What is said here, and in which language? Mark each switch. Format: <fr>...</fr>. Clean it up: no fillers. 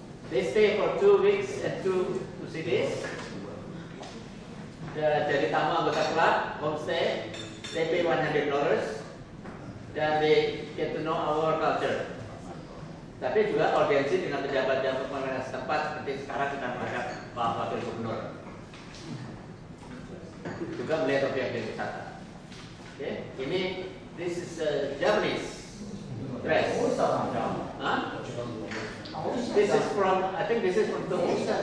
<en>They stay for 2 weeks and 2 cities.</en> <id>Jadi tamu anggota klub,</id> <en>homestay, they pay $100. Dan they get to know our culture.</en> <id>Tapi juga audiensi dengan pejabat-pejabat pemerintah setempat seperti sekarang kita menghadap Pak Wakil Gubernur. Juga melihat objek wisata. Okay.</id> <en>Ini this is Japanese dress. Huh? This is from, I think this is from Tokyo.</en>